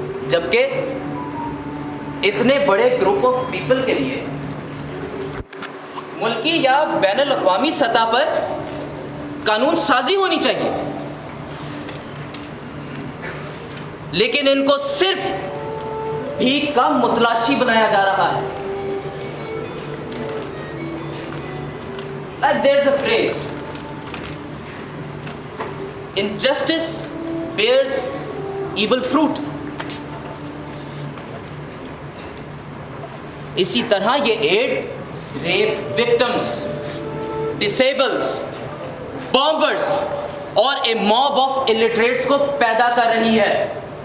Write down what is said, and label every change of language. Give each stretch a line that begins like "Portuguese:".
Hindi: जबकि इतने बड़े ग्रुप ऑफ पीपल के लिए मुल्की या बैनुल अक़वामी सतह पर कानून साजी होनी चाहिए, लेकिन इनको सिर्फ भीख का मुतलाशी बनाया जा रहा है।
English: Like there's a phrase, injustice bears evil fruit.
Hindi: इसी तरह ये add rape victims, disables, bombers और ए मॉब ऑफ इलिटरेट्स को पैदा कर रही है।